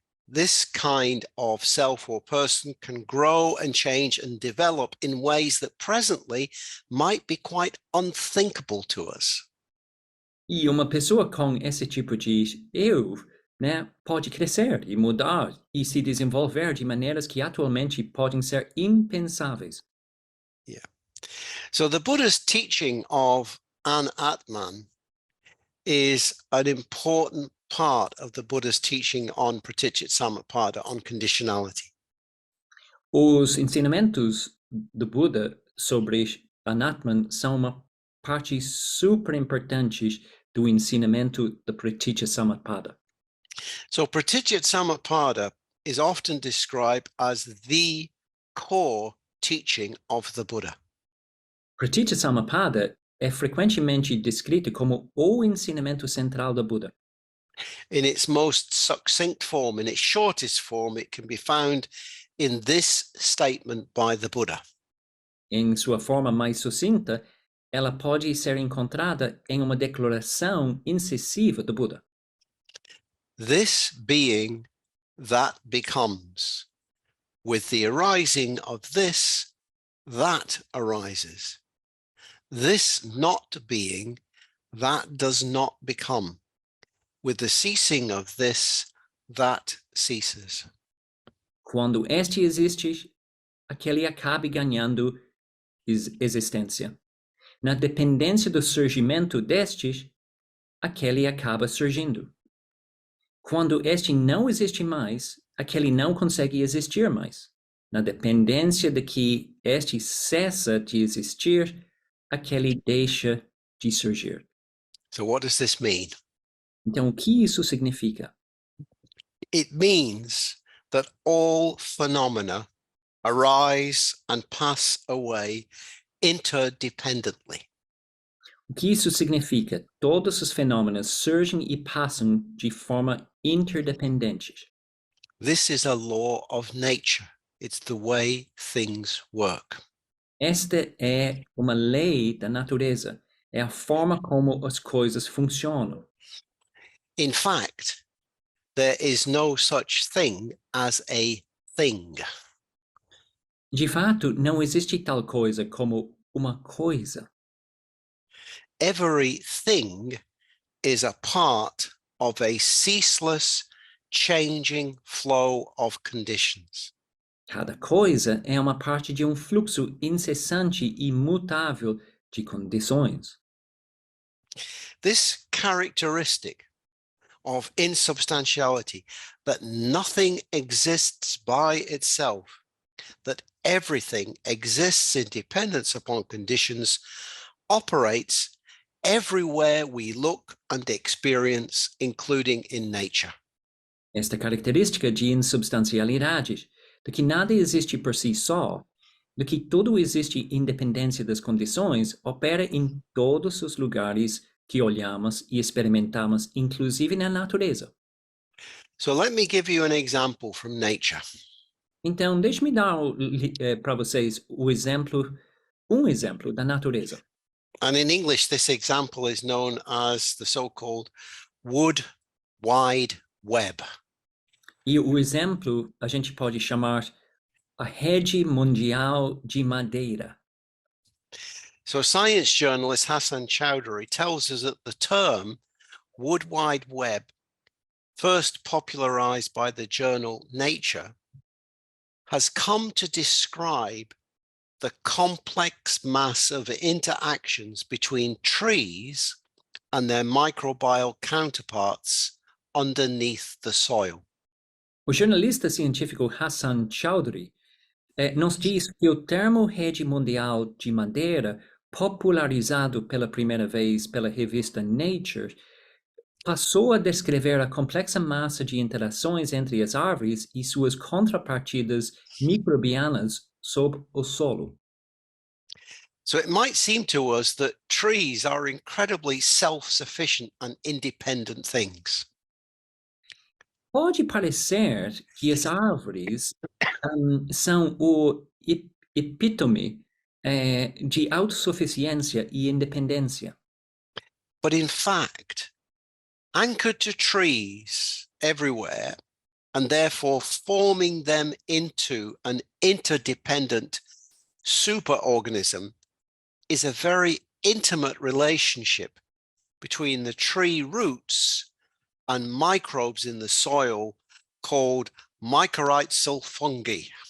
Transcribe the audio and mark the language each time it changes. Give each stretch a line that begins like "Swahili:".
English: This kind of self or person can grow and change and develop in ways that presently might be quite unthinkable to us.
Portuguese: E uma pessoa com esse tipo de eu, né, pode crescer e mudar e se desenvolver de maneiras que atualmente podem ser impensáveis.
English: Yeah. So the Buddha's teaching of Anatman is an important part of the Buddha's teaching on Pratitya-Samutpada, on conditionality.
Portuguese: Os ensinamentos do Buda sobre Anatman são uma parte super importante do ensinamento da Pratitya-Samutpada.
English: So Pratitya-Samutpada is often described as the core teaching of the Buddha.
Portuguese: Pratitya-Samutpada é frequentemente descrito como o ensinamento central do Buda.
English: In its most succinct form, in its shortest form, it can be found in this statement by the Buddha.
Portuguese: Em sua forma mais sucinta, ela pode ser encontrada em uma declaração incisiva do Buda.
English: This being that becomes, with the arising of this, that arises. This not being, that does not become. With the ceasing of this, that ceases.
Portuguese: Quando este existe, aquele acabe ganhando existência. Na dependência do surgimento destes, aquele acaba surgindo. Quando este não existe mais, aquele não consegue existir mais. Na dependência de que este cessa de existir, aquele deixa de surgir.
English: So what does this mean?
Portuguese: Então, o que isso significa?
English: It means that all phenomena arise and pass away interdependently.
Portuguese: O que isso significa? Todos os fenômenos surgem e passam de forma interdependente.
English: This is a law of nature. It's the way things work.
Portuguese: Esta é uma lei da natureza. É a forma como as coisas funcionam.
English: In fact, there is no such thing as a thing.
Portuguese: De fato, não existe tal coisa como uma coisa.
English: Everything is a part of a ceaseless, changing flow of conditions.
Portuguese: Cada coisa é uma parte de um fluxo incessante e mutável de condições.
English: This characteristic of insubstantiality, that nothing exists by itself, that everything exists in dependence upon conditions, operates everywhere we look and experience, including in nature.
Portuguese: Esta característica de insubstancialidade, de que nada existe por si só, de que tudo existe em independência das condições, opera em todos os lugares que olhamos e experimentamos, inclusive na natureza.
English: So let me give you an example from nature.
Portuguese: Então, deixe-me dar para vocês um exemplo da natureza.
English: And in English, this example is known as the so-called wood wide web.
Portuguese: E o exemplo a gente pode chamar a rede mundial de madeira.
English: So science journalist Hassan Chowdhury tells us that the term wood wide web, first popularized by the journal Nature, has come to describe the complex mass of interactions between trees and their microbial counterparts underneath the soil.
Portuguese: O jornalista científico Hassan Chowdhury nos diz que o termo rede mundial de madeira, popularizado pela primeira vez pela revista Nature, passou a descrever a complexa massa de interações entre as árvores e suas contrapartidas microbianas sob o solo.
English: So it might seem to us that trees are incredibly self-sufficient and independent things.
Portuguese: Pode parecer que as árvores são o epítome de autossuficiência e independência.
English: But in fact, anchored to trees everywhere, and therefore forming them into an interdependent superorganism, is a very intimate relationship between the tree roots and microbes in the soil called mycorrhizal fungi.